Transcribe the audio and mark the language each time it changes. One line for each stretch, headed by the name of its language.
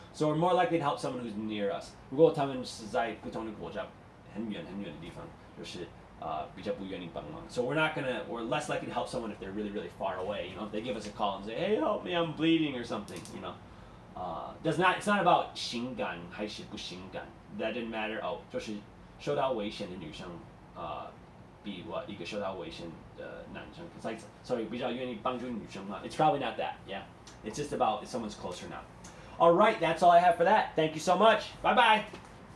English: So we're more likely to help someone who's near us.
Chinese: 如果他们是在不同的国家很远的地方，就是比较不愿意帮忙.
English: So we're less likely to help someone if they're really, really far away. You know, if they give us a call and say, hey, help me, I'm bleeding or something, you know. It's not about
Chinese: 情感还是不情感.
English: That didn't matter.
Chinese: 就是受到危险的女生比一个受到危险的男生.
English: It's like, sorry,
Chinese: 比较愿意帮助女生嘛.
English: It's probably not that, yeah. It's just about if someone's closer now. All right, that's all I have for that. Thank you so much. Bye-bye.